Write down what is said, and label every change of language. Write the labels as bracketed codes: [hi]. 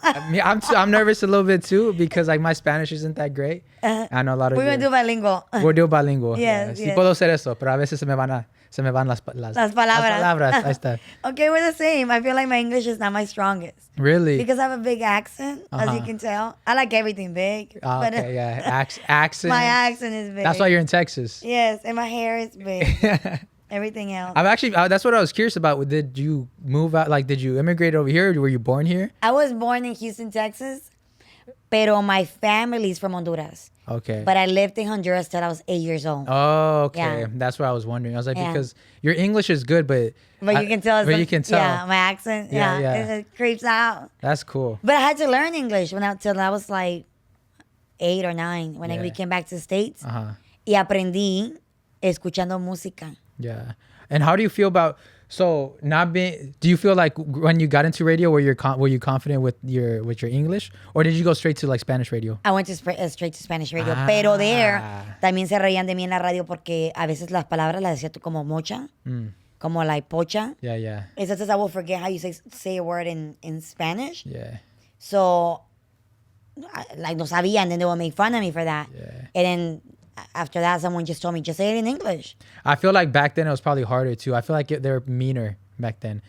[en] I'm nervous a little bit too because like my Spanish isn't that great. I know a lot of. We're gonna do bilingual. We'll do bilingual. Yes, [es] Sí [en] yes. [es] puedo hacer eso, pero a veces se me van las palabras. Las palabras. Ahí está. [en] Okay, we're the same. I feel like my English is not my strongest. Really? Because I have a big accent, as you can tell. I like everything big. Oh, okay, yeah. Accent. My accent is big. That's why you're in Texas. Yes, and my hair is big. Everything else. I'm actually, that's what I was curious about. Did you move out? Like, did you immigrate over here? Or were you born here? I was born in Houston, Texas, pero my family's from Honduras. Okay. But I lived in Honduras till I was 8 years old. Oh, okay. Yeah. That's what I was wondering. I was like, because your English is good, but you can tell. You can tell. Yeah, my accent. Yeah. It creeps out. That's cool. But I had to learn English till I was like 8 or 9 when we came back to the States. [es] Y aprendí escuchando música. [en] Yeah. And how do you feel about do you feel like when you got into radio were you confident with your English, or did you go straight to like Spanish radio? I went to straight to Spanish radio, [es] pero there también se reían de mí en la radio porque a veces las palabras las decía tú como mocha, como like pocha. [en] Yeah. Entonces I will forget how you say a word in Spanish. Yeah. So like [es] no sabía, [en] and then they would make fun of me for that. Yeah. And then after that, someone just told me, just say it in English. I feel like back then it was probably harder too. I feel like they were meaner back then.